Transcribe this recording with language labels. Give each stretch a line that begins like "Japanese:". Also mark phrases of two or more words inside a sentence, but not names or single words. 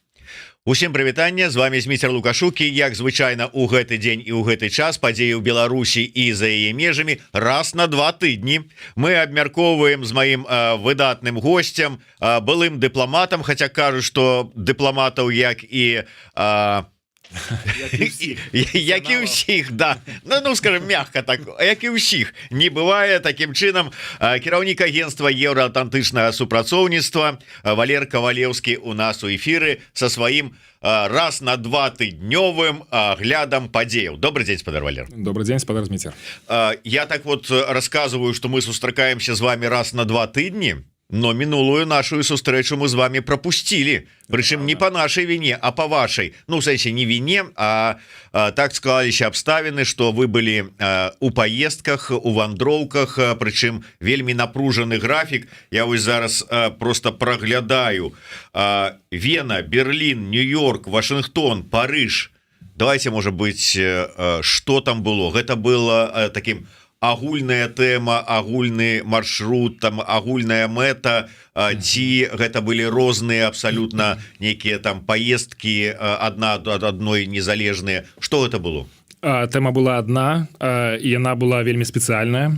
Belarusian: Усім прывітанне, з вами Зміцер Лукашукі. Як звычайна у гэты дзень і ў гэты час падзеі ў Беларусі і за яе межамі раз на 2 тыдні мы абмяркоўваем з маім выдатным госцем, былым дыпламатам, хаця кажу, што дыпламатаў як і як і ўсіх, да,
Russian: ну скажем
Belarusian: мягка так, як і ўсіх не бывае. Такім чынам кіраўнік агентства еўраатлантычнага супрацоўніцтва Валер Кавалеўскі у нас у эфіры со сваім раз на 2 тыднёвым глядам падзеяў.
Russian: Добрый день,
Belarusian: спадар Валер.
Russian: Добрый день, спадар Зміцер. Я так вот рассказываю, что мы
Belarusian: сустракаемся з вами раз на 2 тыдні, но мінулую нашу сустрэчу мы з вами
Russian: пропустили, прычым не по нашей вине, а по вашей, ну в сэнсе не вине, а так
Belarusian: склаліся абставіны,
Russian: что вы были у поездках,
Belarusian: у вандроўках, прычым вельмі напружаны графік. Я вось зараз просто проглядаю: Вена, Берлин, Нью-Йорк, Вашингтон, Париж.
Russian: Давайте, может быть, что там было.
Belarusian: Гэта было таким агульная тэма, агульны маршрут, там агульная мэта, ці гэта былі розныя абсалютна нейкія там паездкі адна ад адной незалежныя? Што гэта было? Тэма была адна, і яна была вельмі спецыяльная.